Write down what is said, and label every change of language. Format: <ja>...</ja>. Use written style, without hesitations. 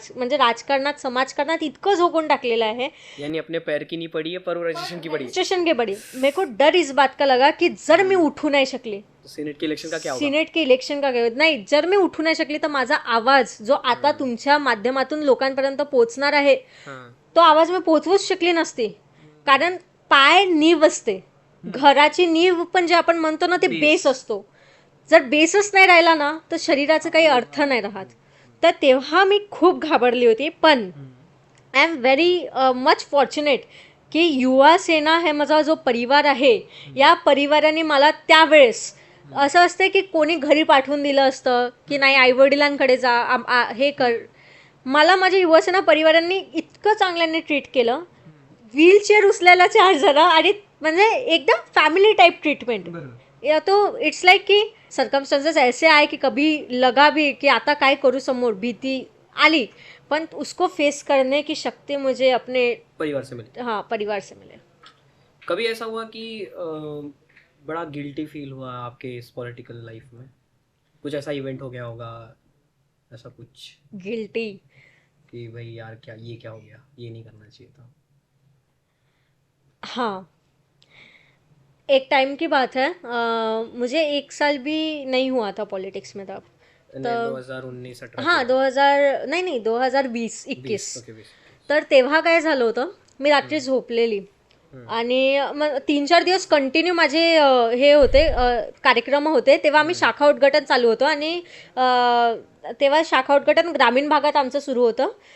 <mr>म्हणजे राजकारणात, समाजकारणात इतकं झोकून टाकलेलं आहे.</mr> <hi>यानी अपने पैर की नहीं पड़ी है पर वो रजिस्ट्रेशन की पड़ी. मेरे को डर इस बात का लगा कि</hi> <mr>जर मी उठू नाही शकली,</mr> <hi>सीनेट के इलेक्शन का क्या होगा? सीनेट के इलेक्शन का</hi> <mr>काय नाही, जर मी उठू नाही शकली तर माझा आवाज जो आता तुमच्या माध्यमातून लोकांपर्यंत पोहोचणार आहे, तो आवाज मी पोहोचवूच शकली नसती. कारण पाय नीव असते, घराची नीव पण जे आपण म्हणतो ना ते बेस असतो. जर बेसच नाही राहिला ना तर शरीराचा काही अर्थ नाही राहत. तर तेव्हा मी खूप घाबरली होती. पण</mr> <en>I am very much fortunate</en> <mr>की युवा सेना हे माझा जो परिवार आहे, या परिवाराने मला त्यावेळेस असं असते की कोणी घरी पाठवून दिलं असतं की नाही आईवडिलांकडे जा, हे कर. मला माझ्या युवासेना परिवारांनी इतकं चांगल्याने ट्रीट केलं. व्हीलचेअर उचलायला 4 जण, आणि म्हणजे एकदम फॅमिली टाइप ट्रीटमेंट.</mr> <hi>या तो इट्स लाइक कि सर्कमस्टेंसेस ऐसे आए कि कभी लगा भी कि</hi> <mr>आता काय करूँ, समोर भीती आली, पण</mr> <hi>उसको फेस करने की शक्ति मुझे अपने परिवार से मिली. हाँ, परिवार से मिले. कभी ऐसा हुआ कि बड़ा गिल्टी फील हुआ आपके इस पॉलिटिकल लाइफ में? कुछ ऐसा इवेंट हो गया होगा, ऐसा कुछ गिल्टी कि भाई यार क्या हो गया, ये नहीं करना चाहिए था? हाँ, एक टाइम की बात है, मुझे 1 साल भी नहीं हुआ था पॉलिटिक्स में तब. 2019-18. हां, 2020-21.</hi> <mr>तर तेव्हा काय झालं होतं, मी रात्री झोपलेली आणि मग 3-4 दिवस कंटिन्यू माझे हे होते कार्यक्रम होते. तेव्हा आम्ही शाखा उद्घाटन चालू होतं, आणि तेव्हा शाखा उद्घाटन ग्रामीण भागात आमचं सुरू होतं.</mr>